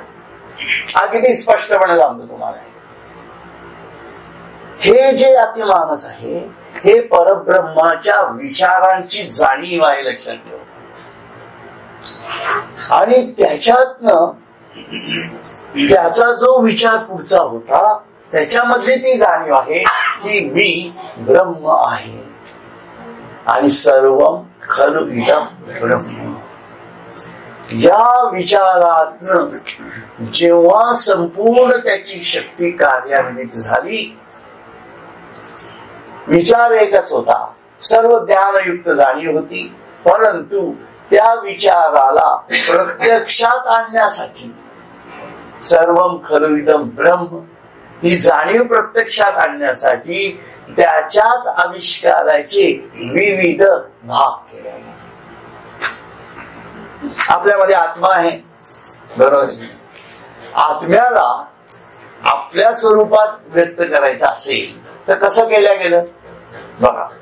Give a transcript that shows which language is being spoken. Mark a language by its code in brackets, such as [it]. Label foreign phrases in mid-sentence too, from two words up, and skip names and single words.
[mr] हा किती स्पष्टपणे सांगतो तुम्हाला. हे जे अतिमानस आहे हे परब्रह्माच्या विचारांची जाणीव आहे, लक्षात ठेवा. आणि त्याच्यातनं त्याचा जो विचार पुढचा होता त्याच्यामध्ये ती जाणीव आहे की मी ब्रह्म आहे आणि [sa] सर्वम खलु इदं ब्रह्म. [mr] या विचारातनं जेव्हा संपूर्ण त्याची शक्ती कार्यान्वित झाली, विचार एकच होता, सर्व ज्ञानयुक्त जाणीव होती, परंतु त्या विचाराला प्रत्यक्षात आणण्यासाठी [sa] सर्वम खलु इदं ब्रह्म [mr] ही जाणीव प्रत्यक्षात आणण्यासाठी त्याच्याच आविष्काराचे विविध भाग केले. आपल्यामध्ये आत्मा आहे, बरोबर. आत्म्याला आपल्या स्वरूपात व्यक्त करायचं असेल तर कसं केलं गेलं बघा.